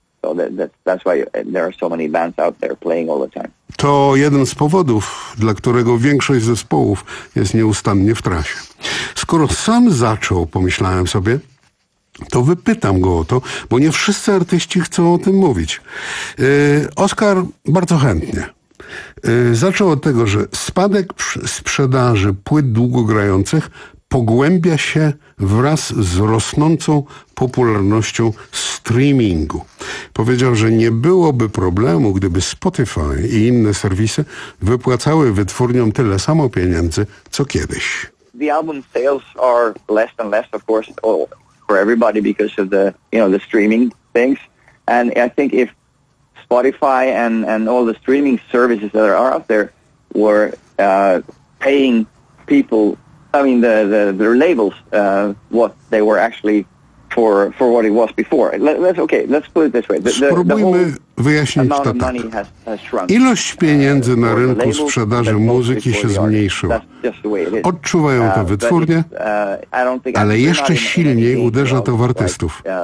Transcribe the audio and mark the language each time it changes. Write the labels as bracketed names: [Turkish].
[English] So that's why there are so many bands out there playing all the time. [Polish] To jeden z powodów, dla którego większość zespołów jest nieustannie w trasie. Skoro sam zaczął, pomyślałem sobie, to wypytam go o to, bo nie wszyscy artyści chcą o tym mówić. Oskar bardzo chętnie. Zaczął od tego, że spadek sprzedaży płyt długogrających pogłębia się wraz z rosnącą popularnością streamingu. Powiedział, że nie byłoby problemu, gdyby Spotify i inne serwisy wypłacały wytwórniom tyle samo pieniędzy, co kiedyś. [English] The album sales are less and less, of course, for everybody because of the, you know, the streaming things. And I think if Spotify and all the streaming services that are out there were paying people, I mean their labels, what they were actually for what it was before. Let's put it this way. [Polish] Spróbujmy wyjaśnić to tak. Ilość pieniędzy na rynku sprzedaży muzyki się zmniejszyła. Odczuwają to wytwórnie, ale jeszcze silniej uderza to w artystów.